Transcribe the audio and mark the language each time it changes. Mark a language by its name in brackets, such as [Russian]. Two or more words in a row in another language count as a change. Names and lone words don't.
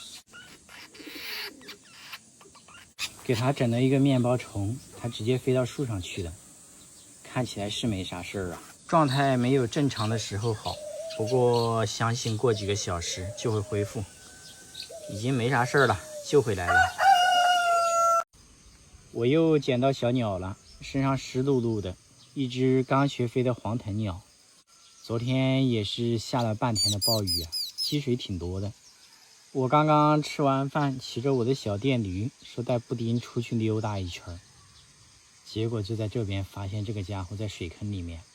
[Chinese] 給它整了一個麵包蟲，它直接飛到樹上去了。看起來是沒啥事兒啊，狀態沒有正常的時候好，不過相信過幾個小時就会恢復。已經沒啥事兒了，救回來了。我又撿到小鳥了，身上濕漉漉的，一只剛學飛的黃藤鳥。昨天也是下了半天的暴雨啊，積水挺多的。我剛剛吃完飯，騎着我的小電驢，說帶布丁出去溜達一圈，結果就在這邊發現這個家伙在水坑裡面。